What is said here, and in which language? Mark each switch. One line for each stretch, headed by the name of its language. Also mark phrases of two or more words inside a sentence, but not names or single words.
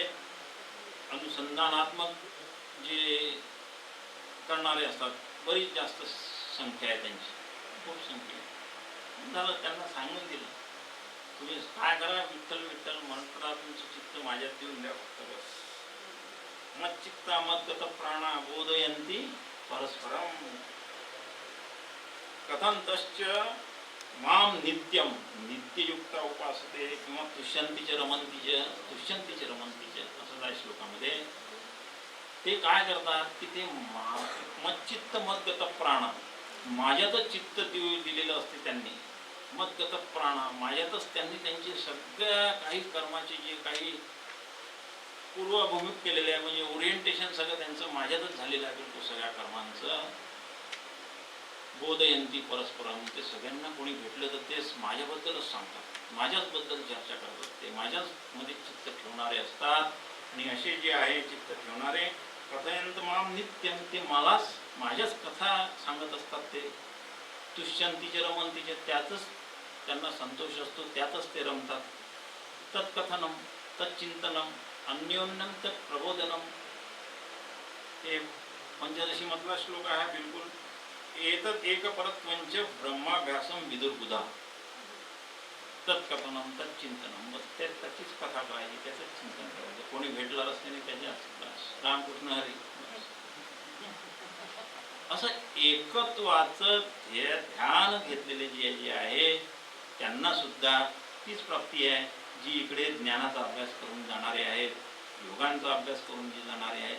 Marathi: अनुसंधानात्मक जे करणारे असतात, बरीच जास्त संख्या आहे त्यांची, खूप संख्या आहे. झालं, त्यांना सांगून दिलं, तुम्ही काय करा, विठ्ठल विठ्ठल म्हणता, तुमचं चित्त माझ्यात देऊन द्या फक्त, बस.
Sanskrit: मत चित्ता मद्गत प्राणा बोधयंती परस्परम कथंतश्च माम नित्यम नित्ययुक्त उपासते किंवा तुष्यंतीच रमंतीच तुष्यंतीच रमंतीच
Marathi: असं आहे श्लोकामध्ये. ते काय करतात की ते
Sanskrit: मच्चित्त मद्गत प्राण,
Marathi: माझ्यातच चित्त दिलेलं असते त्यांनी,
Sanskrit: मद्गत प्राण,
Marathi: माझ्यातच त्यांनी त्यांची सगळ्या काही कर्माचे जे काही पूर्वभूमिक केलेले आहे, म्हणजे ओरिएंटेशन सगळं त्यांचं माझ्यातच झालेलं आहे बिलकुल सगळ्या कर्मांचं.
Sanskrit: बोधयंती परस्परम,
Marathi: ते सगळ्यांना कोणी भेटलं तर तेच माझ्याबद्दलच सांगतात, माझ्याच बद्दल चर्चा करतात, ते माझ्याच मध्ये चित्त ठेवणारे असतात. आणि असे जे आहे चित्त ठेवणारे
Sanskrit: कथयंत माम नित्यम,
Marathi: ते मलाच माझ्याच कथा सांगत असतात. ते तुष्यंतीचे रमंतीचे, त्यातच त्यांना संतोष असतो, त्यातच ते रमतात.
Sanskrit: तत्कथनम तच्चिंतनम अन्योन्यम तत् प्रबोधनम,
Marathi: ते पंचदशी मधला श्लोक आहे बिलकुल.
Sanskrit: एतत् एक परत्वंच ब्रह्माभ्यासम विदुर्बुधा, तत्कथनम तच्चिंतनम,
Marathi: बस त्याचीच कथा करायची, त्याचंच चिंतन करायचं. कोणी भेटला रस्त्याने त्याच्याच रामकृष्ण हरी, असं एकत्वाचं ध्यान घेतलेले जे आहे त्यांना सुद्धा तीच प्राप्ती आहे, जी इकडे ज्ञानाचा अभ्यास करून जाणारे आहेत, योगांचा अभ्यास करून जे जाणारे आहेत.